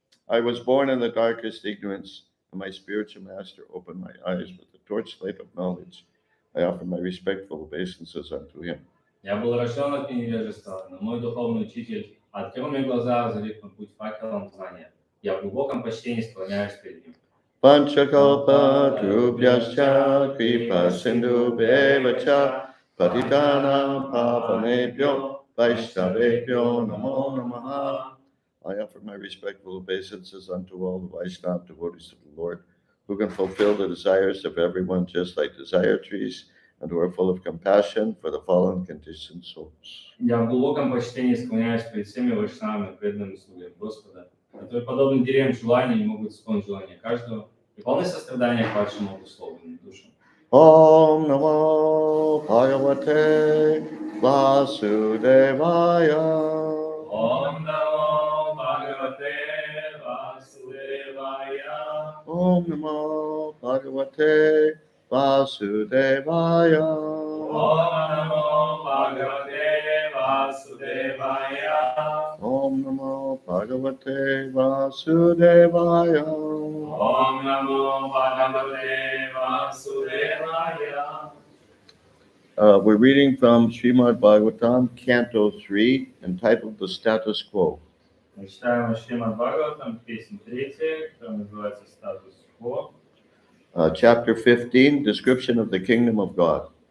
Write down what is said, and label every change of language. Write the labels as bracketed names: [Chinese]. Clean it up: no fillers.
[English] I was born in the darkest ignorance, and my spiritual master opened my eyes with the torchlight of knowledge. I offer my respectful obeisances unto him. [Russian] Я был рожден от невежества, но мой духовный учитель открыл мне глаза, озарив мой путь факелом знания. Я в глубоком почтении склоняюсь перед ним. [Sanskrit] Panchakalpa Trubhyascha Kripa Sindhu Bevacha Patitanam Pavanebhyo Vaishnavebhyo Namo Namaha. [English] I offer my respectful obeisances unto all the Vaishnava devotees of the Lord, who can fulfill the desires of everyone just like desire trees, and who are full of compassion for the fallen conditioned souls. [Russian] Я в глубоком почтении склоняюсь перед всеми вайшнавами, преданными слугами Господа, которые, подобно деревьям желания, не могут исполнить желания каждого, и полны сострадания к падшим обусловленным душам. [Sanskrit] Om Namo Bhagavate Vasudevaya. Om Namo Bhagavate Vasudevaya. Om Namo Bhagavate Vasudevaya. Om Namo Bhagavate Vasudevaya. Om Namo Bhagavate Vasudevaya. Om Namo Bhagavate Vasudevaya. [English] We're reading from Srimad Bhagavatam, Canto 3, entitled The Status Quo. [Russian] Мы читаем Шримад Бхагаватам, песнь 3, которая называется «Статус-кво». [English] Chapter 15, Description of the Kingdom of God.